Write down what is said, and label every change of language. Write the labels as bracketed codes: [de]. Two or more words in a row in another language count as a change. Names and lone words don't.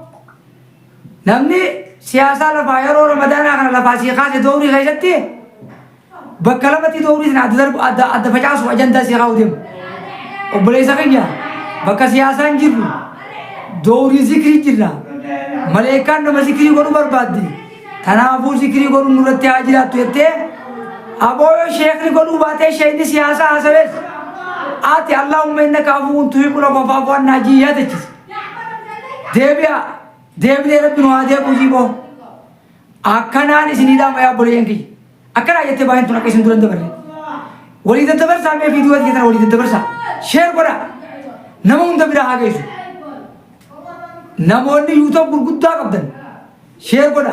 [om] namni siyaasaa lafaa yeroo ramadaanaa kana lafaa sii kaase doorii keessatti bakka lamatti doorii sana adda facaasu ajandaa sii kaa'u deemu. obboleessa keenya bakka siyaasaan jirru doorii zikrii jirra. maleekaan nama zikrii godhu barbaaddi. kanaafuu zikrii godhu nurratti haa jiraattu jettee abooyo sheekni godhuu baatee sheekni siyaasaa haasawees آتي [ar] اللهم إنك عفو تحب العفو فاعف عنا [om] جياتك. deebi'ee rabbi nu haa deebi'u jiiboo akkanaan isinidhaa mayaa boleeyyan kiyya akkanaa jettee baay'een tun akka isin duran dabarre walii daddabarsaa mee fiidiyoo ati keessan walii daddabarsaa sheer godha nama hunda bira haa geessu. namoonni yuutuub gurguddaa qabdan sheer godha.